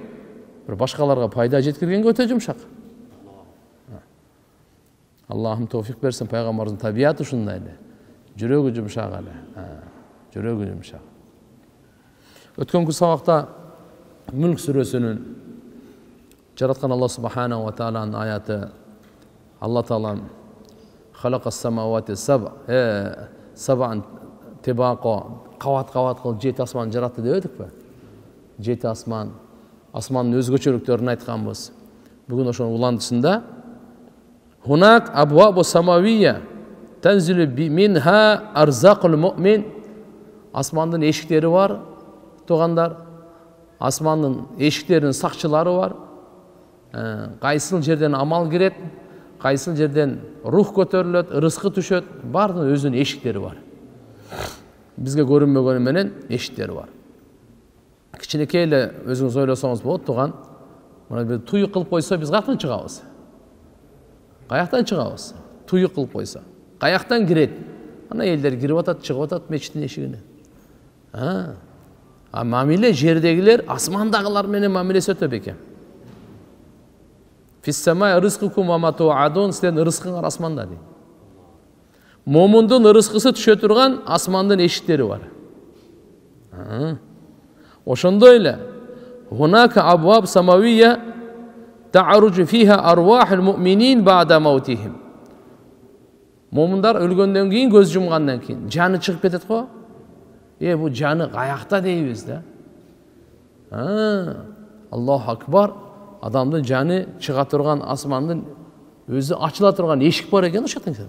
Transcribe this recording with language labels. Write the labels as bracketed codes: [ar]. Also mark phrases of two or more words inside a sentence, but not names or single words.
[ky] Бир башкаларга пайда жеткиргенге өтө жумшак. Аллахым товфик берсин, пайгамбарыбыздын табияты ушундай эле. Жүрөгү жумшак эле. Жүрөгү жумшак. Өткөнкү сабакта Мүлк сүрөсүнүн жараткан Алла субханаху ва тааланын аяты. [ar] الله تعالى خلق السماوات سبعا طباقا, [ky] кават-кават кылып 7 асман жаратты деп эдикпи? 7 асман, асмандын өзгөчөлүктөрүн айтканбыз. [ar] Бүгүн ошонун уландысында هناك أبواب السماء تنزل منها أرزاق المؤمنين. [ky] Асмандын эшиктери бар, тугандар. Асмандын эшиктеринин сакчылары бар. Кайсыл жерден амал кирет, кайсыл жерден рух көтөрүлөт, рызкы түшөт, бардын өзүнүн эшиктери бар. Бизге көрүнмөгөнү менен эшиктери бар. Кичинекей эле өзүңүз ойлосоңуз болот, туган. Мына бир туюк кылып койсо биз каяктан чыгабыз? Каяктан чыгабыз? Туюк кылып койсо. Каяктан кирет? Ана элдер кирип атат, чыгып атат мечиттин эшигине. Мамиле жердегилер асмандагылар менен мамилеси өтө бекем. [ar] وفي السماء رزقكم وما توعدون, [ky] силердин рызкыңар асманда дейт. Момундун рызкысы түшө турган асмандын эшиктери бар. [ar] Ошондой эле هناك أبواب السماء تعرج فيها أرواح المؤمنين بعد موتهم. [ky] Момундар өлгөндөн кийин, көз жумгандан кийин жаны чыгып кетет го. Бу жаны каякта дейбиз да. [ar] الله أكبر. [ky] Адамдын жаны чыга турган асмандын өзү ачыла турган эшик бар экен ошондон кийин.